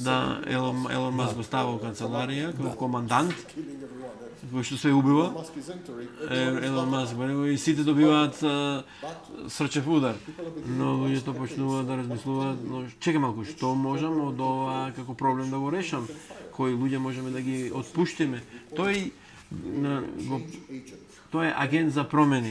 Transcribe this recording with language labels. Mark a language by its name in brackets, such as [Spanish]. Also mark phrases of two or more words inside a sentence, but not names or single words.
[Macedonian] да Елон Маск го става во канцеларија како командант, [English] killing everyone. [Macedonian] кој што се убива. [English] Musk is entering. [Macedonian] Елон Маск и сите добиваат срчев удар. Но луѓето почнуваат да размислуваат, но чекај малку, што можам од ова како проблем да го решам? Кои луѓе можеме да ги отпуштиме? Тој е агент за промени.